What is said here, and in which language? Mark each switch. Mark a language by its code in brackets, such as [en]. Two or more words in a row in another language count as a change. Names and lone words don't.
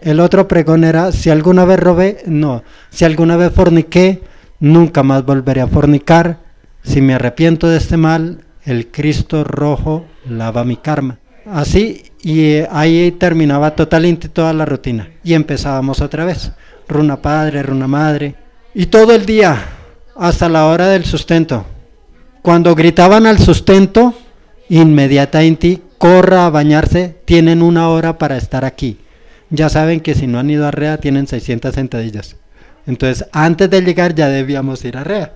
[es] El otro pregón era, si alguna vez robé, no. Si alguna vez forniqué, nunca más volveré a fornicar. Si me arrepiento de este mal, el Cristo rojo lava mi karma. Así, y ahí terminaba totalmente toda la rutina. Y empezábamos otra vez. Runa padre, runa madre. Y todo el día, hasta la hora del sustento. Cuando gritaban al sustento, inmediatamente corra a bañarse, tienen 1 hora para estar aquí. Ya saben que si no han ido a rea, tienen 600 sentadillas. Entonces, antes de llegar ya debíamos ir a rea.